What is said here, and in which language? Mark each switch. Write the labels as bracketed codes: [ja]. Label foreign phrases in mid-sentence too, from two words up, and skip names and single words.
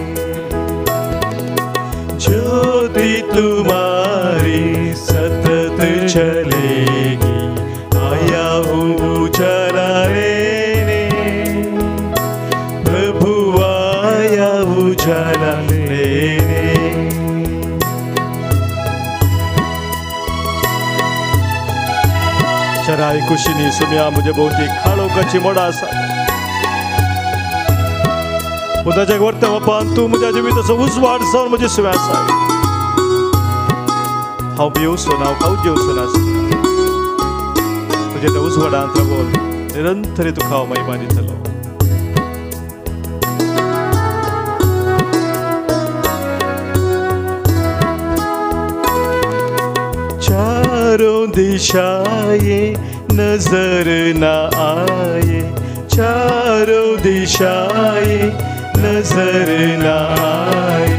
[hi] ज्योति तुम्हारी सतत जलेगी, आया हूँ उजाला लेने, प्रभु आया उजाला लेने. [kok] शराय कुशीनी सोम्या म्हजे भोवती काळोखाची मोडां आसा. उदाच्या वर्ता वपान तूं म्हज्या जिविताचो उजवाड जावन म्हजे सुवे आसा. हांव भिवसो ना, हांव कांय जेवचो नासतना तुजे त्या उजवाडांत रावून निरंतरी तुका हांव महिमा दितलो. [hi] चारों दिशाएं नजर न आए, चारों दिशाएं नजर न आए.